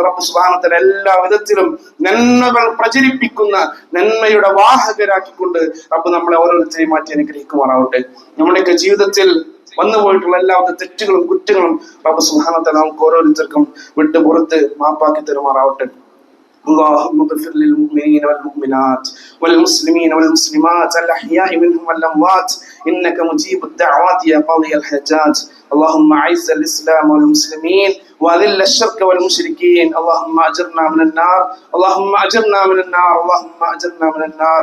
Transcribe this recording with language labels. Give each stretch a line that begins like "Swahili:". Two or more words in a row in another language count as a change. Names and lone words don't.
Malayalam: റബ്ബ്
Arabic: سبحانه وتعالى
Malayalam: എല്ലാ വിധത്തിലും നന്മകൾ പ്രചരിപ്പിക്കുന്ന നന്മയുടെ വാഹകരാക്കിക്കൊണ്ട് റബ്ബ് നമ്മളെ ഓരോരുത്തരെയും മാറ്റി അനുഗ്രഹിക്കുമാറാവട്ടെ. നമ്മുടെയൊക്കെ ജീവിതത്തിൽ വന്നുപോയിട്ടുള്ള എല്ലാവിധ തെറ്റുകളും കുറ്റങ്ങളും റബ്ബ്
Arabic: سبحانه وتعالى
Malayalam: നമുക്ക് ഓരോരുത്തർക്കും വിട്ടു പുറത്ത് മാപ്പാക്കി തരുമാറാവട്ടെ.
Arabic: اللهم اغفر للمؤمنين والمؤمنات والمسلمين والمسلمات الأحياء منهم والأموات إنك مجيب الدعوات يا قاضي الحاجات. اللهم أعز الإسلام والمسلمين وأذل الشرك والمشركين. اللهم أجرنا من النار، اللهم أجرنا من النار، اللهم أجرنا من النار.